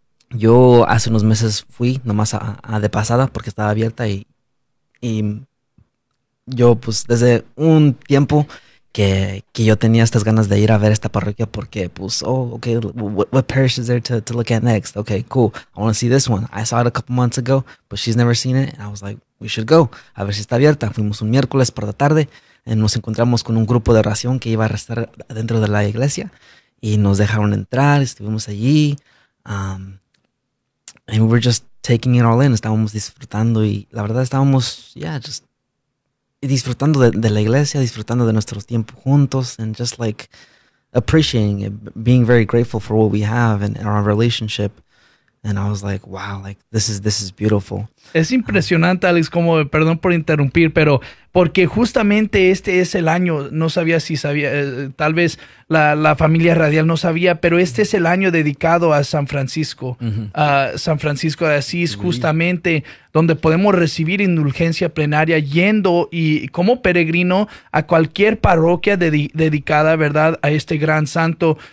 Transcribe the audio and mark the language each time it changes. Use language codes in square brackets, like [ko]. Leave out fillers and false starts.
[es] Yo hace unos meses fui nomás a de pasada porque estaba abierta y yo pues desde un tiempo que yo tenía estas ganas de ir a ver esta parroquia porque, pues, [en] oh, okay, what parish is there to look at next? Okay, cool. I want to see this one. I saw it a couple months ago, but she's never seen it. And I was like, we should go. [es] A ver si está abierta. Fuimos un miércoles por la tarde. Y nos encontramos con un grupo de oración que iba a estar dentro de la iglesia. Y nos dejaron entrar. Estuvimos allí. [en] And we were just taking it all in. [es] Estábamos disfrutando. Y la verdad, estábamos, [en] yeah, just [es] disfrutando de la iglesia, disfrutando de nuestro tiempo juntos, [en] and just like appreciating it, being very grateful for what we have and our relationship. And I was like, wow, like this is beautiful. [es] Es impresionante, Alex, como, perdón por interrumpir, pero porque justamente este es el año, no sabía si sabía, tal vez la familia radial no sabía, pero este es el año dedicado a San Francisco, mm-hmm. a San Francisco de Asís, mm-hmm. justamente donde podemos recibir indulgencia plenaria yendo y como peregrino a cualquier parroquia dedicada, ¿verdad?, a este gran santo.